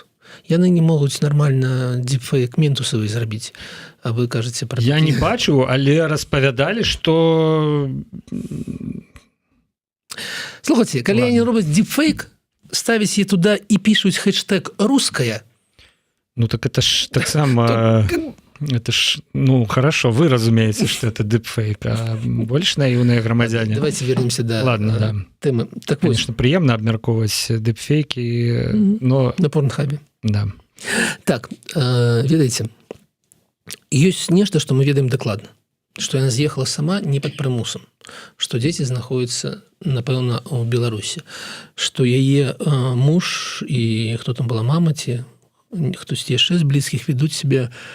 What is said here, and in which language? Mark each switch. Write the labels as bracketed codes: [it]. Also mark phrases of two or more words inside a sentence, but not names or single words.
[be] Яны не могуць нармальна дипфейк ментусавы зрабіць, а вы кажаце пра... Я не бачу, але распавядалі, што... Слухайце, калі яны робяць дипфейк, ставяць яе туда і пішуць хэштег «руская». [ru] Так это ж таксама... Это ж, хорошо, вы разумеете, что это дипфейк, а больше наивные громадяне. Давайте вернемся до темы. Так, конечно, [uk] приемно обмерковывать [ru] дипфейки, но... На порнхабе. Да. [be] Так, ведаеце, ёсць нешта, што мы ведаем дакладна, што яна з'ехала сама не пад прымусам, што дзеці знаходзяцца, напэўна, у Беларусі, што яе муж і хто там была мама ці хтосьці яшчэ з блізкіх ведуць сябе